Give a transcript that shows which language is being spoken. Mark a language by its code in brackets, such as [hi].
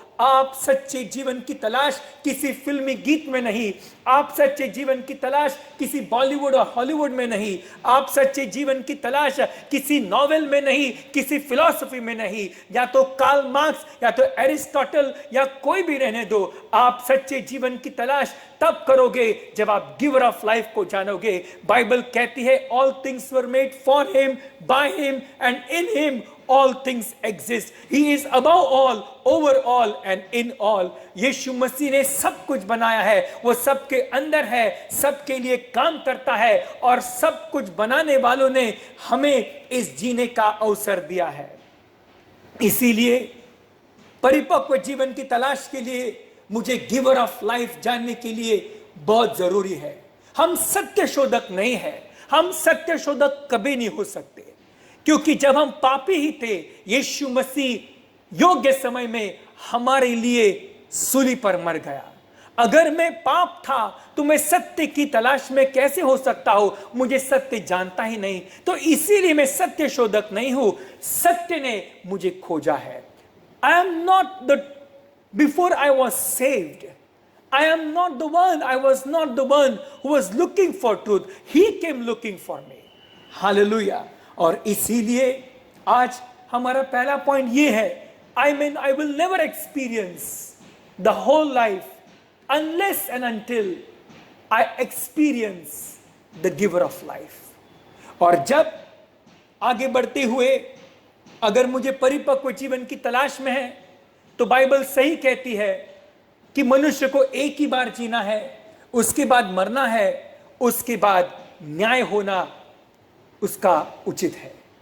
[hi] आप सच्चे जीवन की तलाश किसी फिल्मी गीत में नहीं, आप सच्चे जीवन की तलाश किसी बॉलीवुड और हॉलीवुड में नहीं, आप सच्चे जीवन की तलाश किसी नॉवेल में नहीं, किसी फिलॉसफी में नहीं, या तो कार्ल मार्क्स या तो एरिस्टोटल या कोई भी रहने दो। आप सच्चे जीवन की तलाश तब करोगे जब आप गिवर ऑफ लाइफ को जानोगे। बाइबल कहती है [en] All things were made for him, by him and in him all things exist. He is above all, over all and in all. [hi] यीशु मसीह ने सब कुछ बनाया है, वो सबके अंदर है, सबके लिए काम करता है और सब कुछ बनाने वालों ने हमें इस जीने का अवसर दिया है। इसीलिए परिपक्व जीवन की तलाश के लिए मुझे गिवर ऑफ लाइफ जानने के लिए बहुत जरूरी है। हम सत्य शोधक नहीं है, हम सत्य शोधक कभी नहीं हो सकते, क्योंकि जब हम पापी ही थे यीशु मसीह योग्य समय में हमारे लिए सूली पर मर गया। अगर मैं पाप था तो मैं सत्य की तलाश में कैसे हो सकता हूं? मुझे सत्य जानता ही नहीं, तो इसीलिए मैं सत्य शोधक नहीं हूं, सत्य ने मुझे खोजा है। [en] I am not the before I was saved, I am not the one, I was not the one who was looking for truth. He came looking for me. Hallelujah. [hi] और इसीलिए आज हमारा पहला पॉइंट ये है, [en] I mean I will never experience the whole life unless and until I experience the giver of life. [hi] और जब आगे बढ़ते हुए अगर मुझे परिपक्व जीवन की तलाश में है तो बाइबल सही कहती है कि मनुष्य को एक ही बार जीना है, उसके बाद मरना है, उसके बाद न्याय होना उसका उचित है।